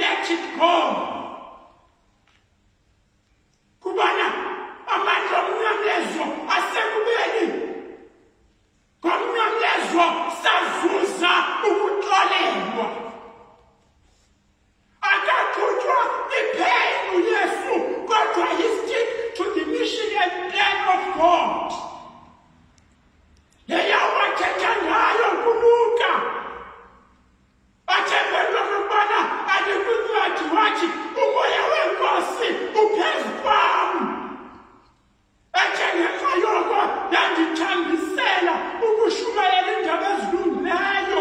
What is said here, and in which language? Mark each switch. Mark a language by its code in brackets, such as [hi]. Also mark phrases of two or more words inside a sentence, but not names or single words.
[en] let it go. [xh] Kubana amandla omnyamlezo asekubeni. Ngomnyamlezo sazuza ukuxolelwa. Akaqhutywa ipheni uYesu kodwa [en] he stick to the mission and plan of God. [xh] Leya wathetha ngayo kuLuka. Athembelwa ngokubana andikwincwadi wathi umoya wenkosi uphezu kwam. Ethe ngenxa yoko yandithambisela ukushumayela iindaba ezilungileyo.